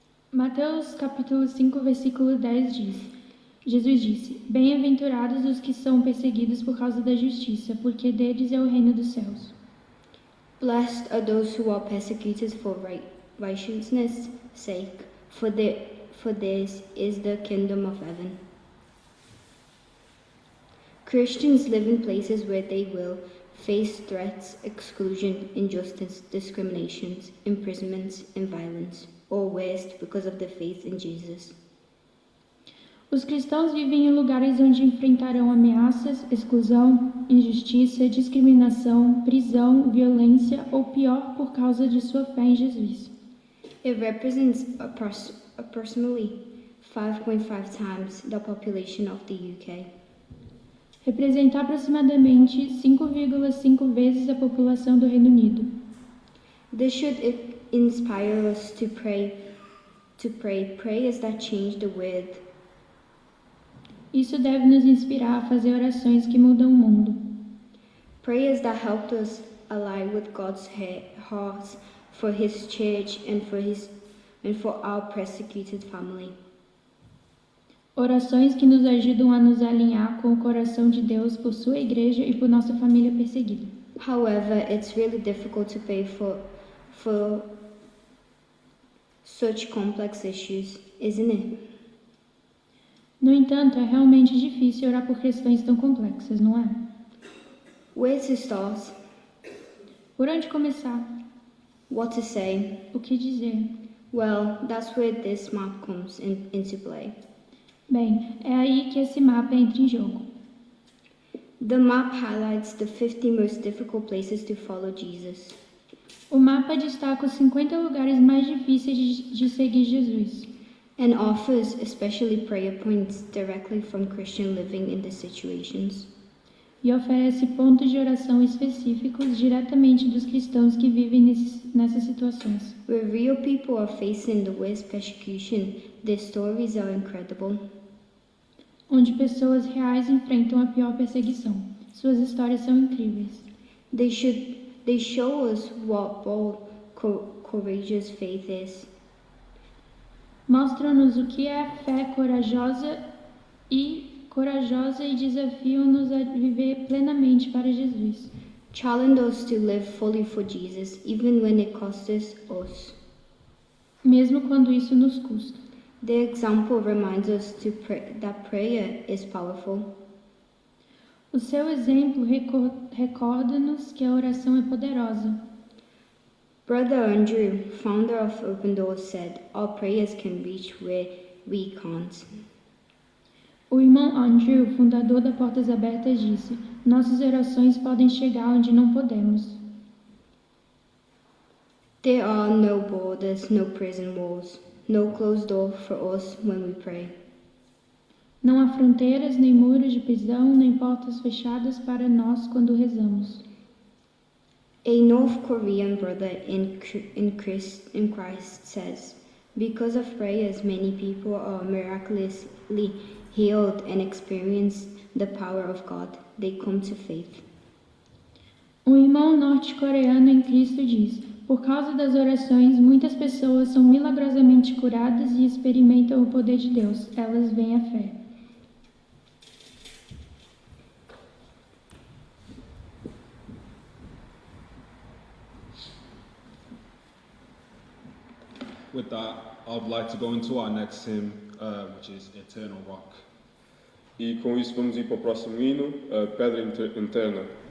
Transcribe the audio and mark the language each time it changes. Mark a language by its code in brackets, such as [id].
[pt] Mateus capítulo 5, versículo 10 diz: Jesus disse: Bem-aventurados os que são perseguidos por causa da justiça, porque deles é o reino dos céus. [en] Blessed are those who are persecuted for righteousness' sake, for theirs is the kingdom of heaven. Christians live in places where they will face threats, exclusion, injustice, discriminations, imprisonments, and violence, or worst, because of their faith in Jesus. [pt] Os cristãos vivem em lugares onde enfrentarão ameaças, exclusão, injustiça, discriminação, prisão, violência ou pior por causa de sua fé em Jesus. [en] It represents approximately 5.5 times the population of the UK. [pt] representa aproximadamente 5,5 vezes a população do Reino Unido. [en] This should inspire us to pray prayers that change the world. [pt] Isso deve nos inspirar a fazer orações que mudam o mundo. [en] Prayers that help us align with God's heart for His church and for our persecuted family. [pt] Orações que nos ajudam a nos alinhar com o coração de Deus por sua igreja e por nossa família perseguida. [en] However, it's really difficult to pray for such complex issues, isn't it? [pt] No entanto, é realmente difícil orar por questões tão complexas, não é? [en] Where to start? [pt] Por onde começar? [en] What to say? [pt] O que dizer? [en] Well, that's where this map comes into play. [pt] Bem, é aí que esse mapa entra em jogo. [en] The map highlights the 50 most difficult places to follow Jesus. [pt] O mapa destaca os 50 lugares mais difíceis de seguir Jesus. [en] And offers especially prayer points directly from Christian living in these situations. [pt] E oferece pontos de oração específicos diretamente dos cristãos que vivem nessas situações. [en] Where real people are facing the worst persecution, their stories are incredible. [pt] Onde pessoas reais enfrentam a pior perseguição. Suas histórias são incríveis. [en] They show us what bold, courageous faith is. [pt] Mostram-nos o que é fé corajosa e desafiam-nos a viver plenamente para Jesus. [en] Challenge us to live fully for Jesus, even when it costs us. [pt] Mesmo quando isso nos custa. [en] Their example reminds us that prayer is powerful. [pt] O seu exemplo recorda-nos que a oração é poderosa. [en] Brother Andrew, founder of Open Doors, said, "Our prayers can reach where we can't." [pt] O irmão Andrew, fundador da Portas Abertas, disse: nossas orações podem chegar onde não podemos. [en] There are no borders, no prison walls, no closed door for us when we pray. [pt] Não há fronteiras, nem muros de prisão, nem portas fechadas para nós quando rezamos. [en] A North Korean brother in Christ says, "Because of prayers, many people are miraculously healed and experience the power of God. They come to faith." [pt] Um irmão norte-coreano em Cristo diz: por causa das orações, muitas pessoas são milagrosamente curadas e experimentam o poder de Deus. Elas vêm à fé. [en] With that, I'd like to go into our next hymn, which is Eternal Rock. [pt] E com isso vamos ir para o próximo hino, Pedra Interna.